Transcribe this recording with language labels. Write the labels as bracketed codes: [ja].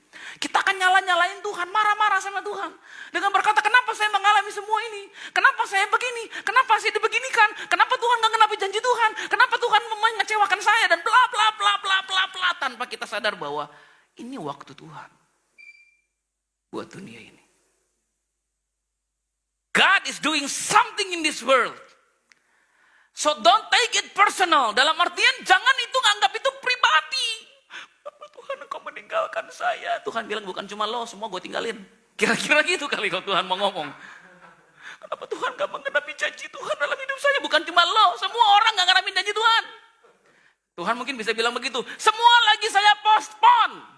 [id] Kita akan nyalain Tuhan, marah-marah sama Tuhan. Dengan berkata, "Kenapa saya mengalami semua ini? Kenapa saya begini? Kenapa saya dibeginikan? Kenapa Tuhan gak genapi janji Tuhan? Kenapa Tuhan mengecewakan saya?" Dan bla bla bla bla bla bla, tanpa kita sadar bahwa ini waktu Tuhan buat dunia ini. [en] God is doing something in this world. So don't take it personal. [id] Dalam artian jangan itu nganggap itu pribadi. "Tuhan, Engkau meninggalkan saya." Tuhan bilang, "Bukan cuma lo, semua gue tinggalin." Kira-kira gitu kali kalau Tuhan mau ngomong. "Kenapa Tuhan gak menggenapi janji Tuhan dalam hidup saya?" Bukan cuma lo, semua orang gak ngenapi janji Tuhan. Tuhan mungkin bisa bilang begitu, "Semua lagi saya postpone."